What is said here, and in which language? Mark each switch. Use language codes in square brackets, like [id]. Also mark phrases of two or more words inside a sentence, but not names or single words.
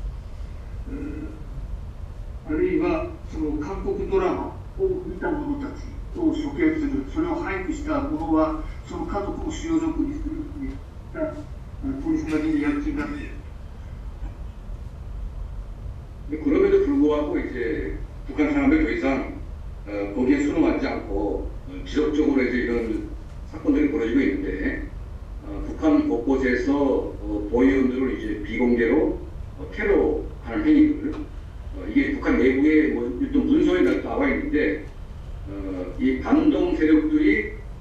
[ja] あるいはその韓国ドラマを見た者たちを処刑する、それを廃棄した者はその家族を収容所にするといった取り締まりに躍起になっている。 [ko] 나타나면 더 이상 거기에 순응하지 않고 지속적으로 이제 이런 사건들이 벌어지고 있는데 북한 곳곳에서 보위원들을 이제 비공개로 테러하는 행위들 이게 북한 내부에 뭐 일단 문서에 나와 있는데 이 반동 세력들이